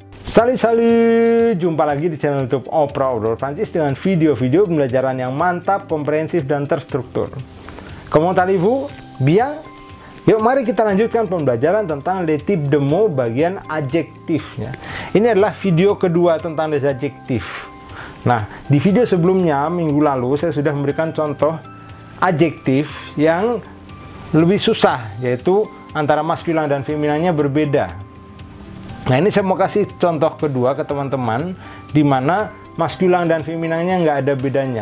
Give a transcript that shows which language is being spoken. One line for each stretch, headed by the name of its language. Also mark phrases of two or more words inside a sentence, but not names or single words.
Indonesian: Salut, jumpa lagi di channel YouTube Oprah Prancis dengan video-video pembelajaran yang mantap, komprehensif, dan terstruktur.
French: Comment allez-vous? Bien?
Indonesian: Yuk mari kita lanjutkan pembelajaran tentang
French: les types de mots
Indonesian: bagian adjektifnya. Ini adalah video kedua tentang
French: les adjectifs.
Indonesian: Nah, di video sebelumnya, minggu lalu, saya sudah memberikan contoh adjektif yang lebih susah, yaitu antara maskuline dan feminannya berbeda. Nah, ini saya mau kasih contoh kedua ke teman-teman, di mana maskuline dan feminannya nggak ada bedanya.